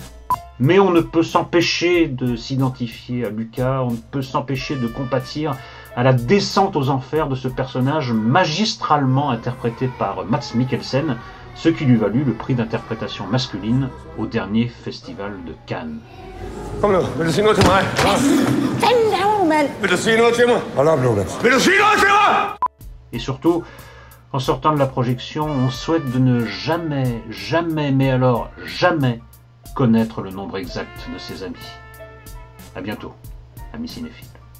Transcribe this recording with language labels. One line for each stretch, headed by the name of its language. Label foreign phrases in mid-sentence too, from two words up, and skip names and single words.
French: Mais on ne peut s'empêcher de s'identifier à Lucas, on ne peut s'empêcher de compatir à la descente aux enfers de ce personnage magistralement interprété par Mads Mikkelsen, ce qui lui valut le prix d'interprétation masculine au dernier festival de Cannes.
Danish: Kom nu, vil du sige noget til mig? Fanden laver du, mand? Vil du sige noget til mig? Hold op, Lukas. Vil du sige noget til mig?
French: Et surtout, en sortant de la projection, on souhaite de ne jamais, mais alors jamais, connaître le nombre exact de ses amis. À bientôt, amis cinéphiles.